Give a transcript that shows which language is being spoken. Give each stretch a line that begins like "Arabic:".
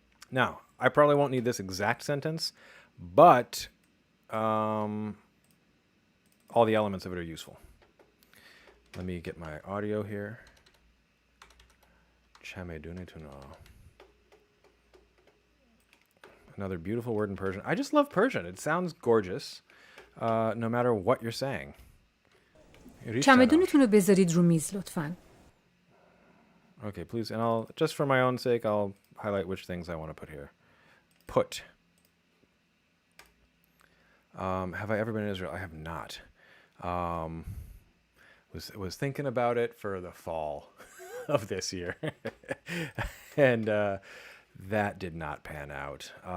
English: Now, I probably won't need this exact sentence, but all the elements of it are useful. Let me get my audio here.
Persian: Chamdun tuno.
English: Another beautiful word in Persian. I just love Persian. It sounds gorgeous, no matter what you're saying.
Persian: چمدونتون رو بذارید رو میز لطفاً.
English: Okay, please, and I'll just for my own sake, I'll highlight which things I want to put here. Put. Have I ever been in Israel? I have not. Was thinking about it for the fall of this year, and that did not pan out.